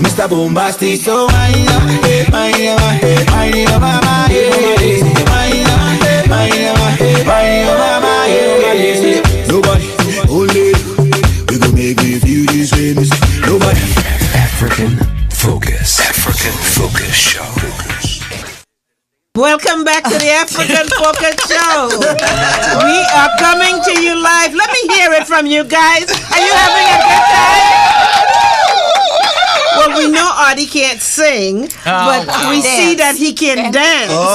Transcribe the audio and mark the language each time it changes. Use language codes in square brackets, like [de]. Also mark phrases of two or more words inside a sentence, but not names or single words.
[en] bombastic. So wind up, mama, nobody, only we gon' make you feel this way, nobody. African Focus. African Focus Show. Welcome back to the African Focus Show. We are coming to you live. Let me hear it from you guys. Are you having a good time? Well, we know Artie can't sing, but we see that he can dance.